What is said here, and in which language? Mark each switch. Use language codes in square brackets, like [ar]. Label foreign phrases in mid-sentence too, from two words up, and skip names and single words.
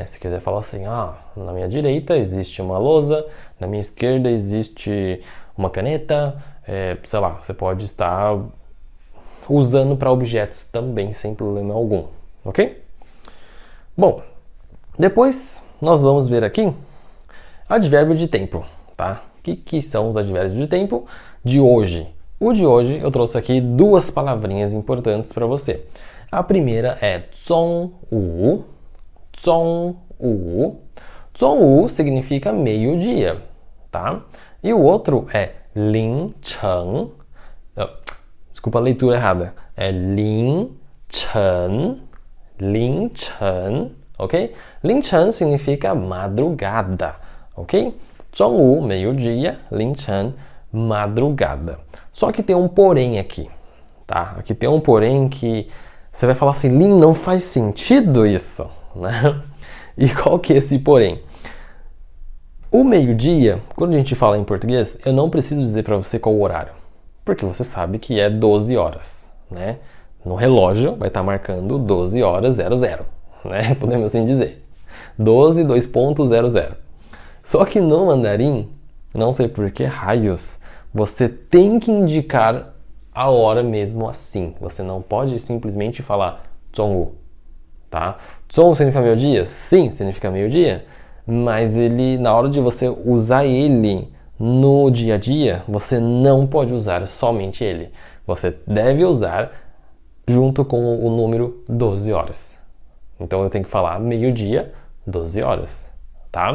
[pt] Se quiser falar assim, na minha direita existe uma lousa, na minha esquerda existe uma caneta, sei lá, você pode estar usando para objetos também, sem problema algum, ok? Bom, depois nós vamos ver aqui advérbio de tempo, tá? O que são os advérbios de tempo de hoje? O de hoje eu trouxe aqui duas palavrinhas importantes para você. A primeira é [zh] 中午. 中午. [pt] 中午 significa meio-dia, tá? E o outro é 凌晨. Desculpa a leitura errada. É [zh] 凌晨. 凌晨, [pt] ok? 凌晨 significa madrugada, ok? [zh] 中午, [pt] meio-dia, [zh] 凌晨, [pt] madrugada. Só que tem um porém aqui, tá? Aqui tem um porém que você vai falar assim, Lin, não faz sentido isso, né? E qual que é esse porém? O meio-dia, quando a gente fala em português, eu não preciso dizer para você qual o horário, porque você sabe que é 12 horas, né? No relógio vai estar marcando 12 horas 00, né? Podemos assim dizer. 12, 2.00. Só que no mandarim, não sei por que raios, você tem que indicar a hora mesmo assim. Você não pode simplesmente falar 中午, tá? 中午 significa meio-dia? Sim, significa meio-dia. Mas ele, na hora de você usar ele no dia a dia, você não pode usar somente ele. Você deve usar junto com o número 12 horas. Então eu tenho que falar meio-dia, 12 horas, tá?